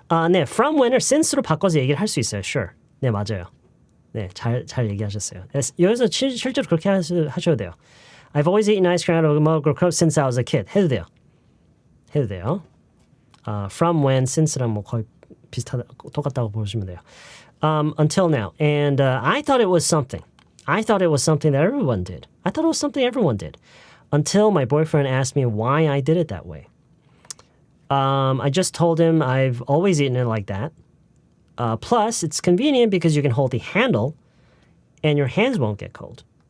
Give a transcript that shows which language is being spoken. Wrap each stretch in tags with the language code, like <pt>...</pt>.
<ko>네, from when을 since로 바꿔서 얘기를 할 수 있어요. Sure. 네, 맞아요. 네, 잘 얘기하셨어요. 여기서 실제로 그렇게 하셔도 돼요.</ko> <en>I've always eaten ice cream out of a mug or cup since I was a kid.</en> <ko>해도 돼요. From when, since랑 뭐 거의 똑같다고 보시면 돼요.</ko> <en>Until now. And I thought it was something. I thought it was something that everyone did. I thought it was something everyone did. Until my boyfriend asked me why I did it that way. I just told him I've always eaten it like that. Plus, it's convenient because you can hold the handle and your hands won't get cold.</en>